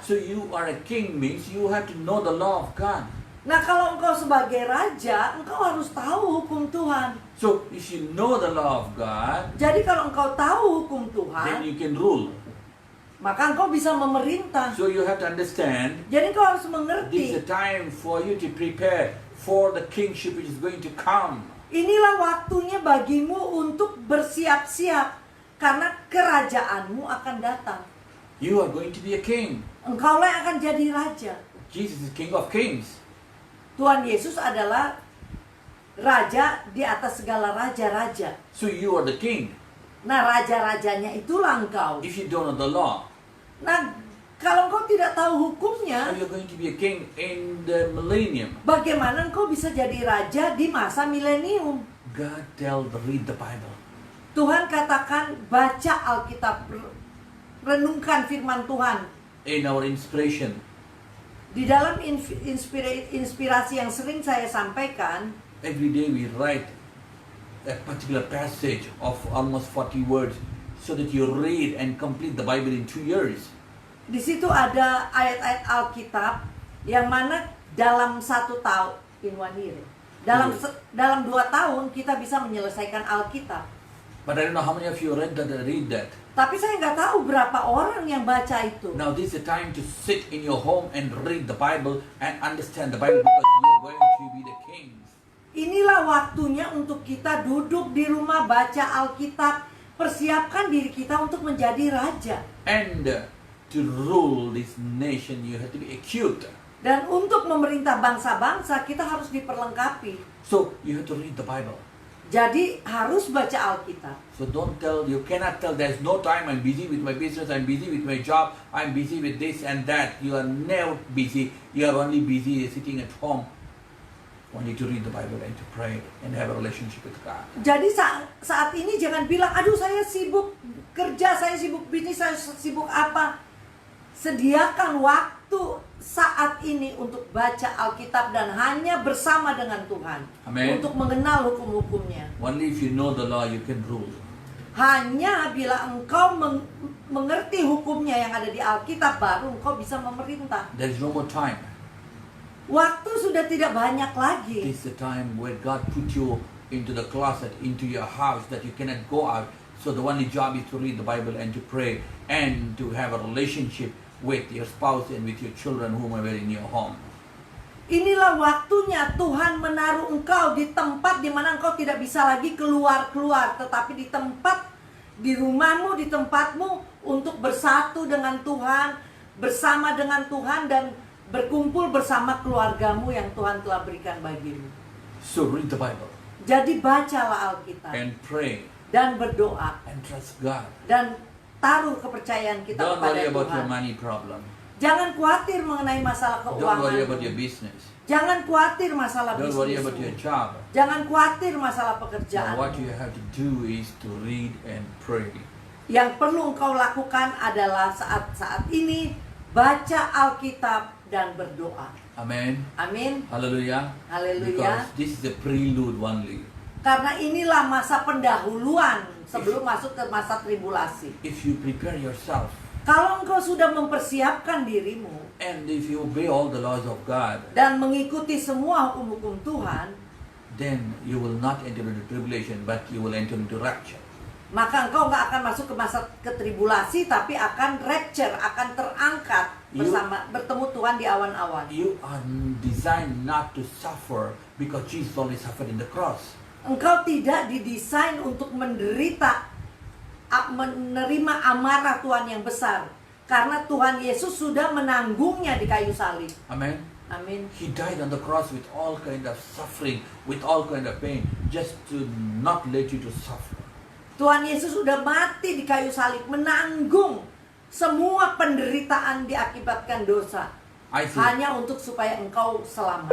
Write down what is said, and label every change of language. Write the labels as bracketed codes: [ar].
[en] So you are a king means you have to know the law of God. [id] Nah, kalau engkau sebagai raja, engkau harus tahu hukum Tuhan. [en] So if you know the law of God, [id] Jadi kalau engkau tahu hukum [en] then [id] Tuhan, [en] you can rule. [id] maka engkau bisa memerintah. [en] So you have to understand [id] Jadi engkau harus [en] this is [id] mengerti. [en] a time for you to prepare for the kingship which is going to come. [id] Inilah waktunya bagimu untuk bersiap-siap karena kerajaanmu akan datang. [en] You are going to be a king. [id] Engkaulah yang akan jadi raja. [en] Jesus is King of Kings. [id] Tuhan Yesus adalah raja di atas segala raja-raja. [en] So you are the king. [id] Nah, raja-rajanya itulah engkau. [en] If you don't know the law, [id] Nah, kalau engkau tidak tahu [en] how [id] hukumnya, [en] you are going to be a king in the millennium? [id] bagaimana engkau bisa jadi raja di masa milenium? [en] God tells read the Bible. [id] Tuhan katakan baca Alkitab, renungkan firman Tuhan. [en] In our inspiration, [id] Di dalam inspirasi yang sering saya sampaikan, [en] every day we write a particular passage of almost 40 words so that you read and complete the Bible in 2 years. [id] di situ ada ayat-ayat Alkitab yang mana dalam 1 tahun, [en] in 1 year, [id] dalam 2 tahun kita bisa menyelesaikan Alkitab. [en] But I don't know how many of you read that. [id] Tapi saya nggak tahu berapa orang yang baca itu. [en] Now this is the time to sit in your home and read the Bible and understand the Bible because you are going to be the kings. [id] Inilah waktunya untuk kita duduk di rumah baca Alkitab, persiapkan diri kita untuk menjadi raja. [en] And to rule this nation you have to be acute. [id] Dan untuk memerintah bangsa-bangsa kita harus diperlengkapi. [en] So you have to read the Bible. [id] Jadi harus baca Alkitab. [en] So you cannot tell there's no time, I'm busy with my business, I'm busy with my job, I'm busy with this and that. You are never busy. You are only busy sitting at home. Only to read the Bible and to pray and have a relationship with God. [id] Jadi saat ini jangan bilang, aduh saya sibuk kerja, saya sibuk bisnis, saya sibuk apa. Sediakan waktu saat ini untuk baca Alkitab dan hanya bersama dengan Tuhan. Amen. Untuk mengenal hukum-hukumnya. [en] Only if you know the law you can rule. [id] Hanya bila engkau mengerti hukumnya yang ada di Alkitab, baru engkau bisa memerintah. [en] There is no more time. [id] Waktu sudah tidak banyak lagi. [en] This is the time where God put you into the closet, into your house, that you cannot go out. So the only job is to read the Bible and to pray and to have a relationship with your spouse and with your children whomever in your home. [id] Inilah waktunya Tuhan menaruh engkau di tempat di mana engkau tidak bisa lagi keluar-keluar, tetapi di tempat, di rumahmu, di tempatmu untuk bersatu dengan Tuhan, bersama dengan Tuhan dan berkumpul bersama keluargamu yang Tuhan telah berikan bagimu. [en] So read the Bible [id] Jadi bacalah Alkitab [en] and pray [id] dan berdoa [en] and trust God. [id] dan taruh kepercayaan kita [en] Don't [id] kepada [en] worry about [id] Tuhan. [en] your money problem. [id] Jangan khawatir mengenai masalah [en] Don't worry about [id] keuangan. [en] your business. [id] Jangan khawatir masalah [en] Don't worry about your [id] bisnis. [en] job. [id] Jangan khawatir masalah [en] Now, [id] pekerjaan. [en] what you have to do is to read and pray. [id] Yang perlu engkau lakukan adalah saat-saat ini baca Alkitab dan berdoa. [en] Amen. [id] Amin. [en] Hallelujah. [id] Haleluya. [en] Because this is the prelude only. [id] Karena inilah masa pendahuluan sebelum masuk ke masa tribulasi. [en] If you prepare yourself [id] Kalau engkau sudah mempersiapkan dirimu [en] and if you obey all the laws of God, [id] dan mengikuti semua hukum-hukum Tuhan, [en] then you will not enter into tribulation, but you will enter into rapture. [id] maka engkau nggak akan masuk ke masa ketribulasi, tapi akan rapture, akan terangkat bersama bertemu Tuhan di awan-awan. [en] You are designed not to suffer because Jesus only suffered in the cross. [id] Engkau tidak didesain untuk menderita, menerima amarah Tuhan yang besar, karena Tuhan Yesus sudah menanggungnya di kayu salib. [en] Amen. [id] Amin. [en] He died on the cross with all kind of suffering, with all kind of pain, just to not let you to suffer. [id] Tuhan Yesus sudah mati di kayu salib, menanggung semua penderitaan diakibatkan dosa, hanya untuk supaya engkau selamat.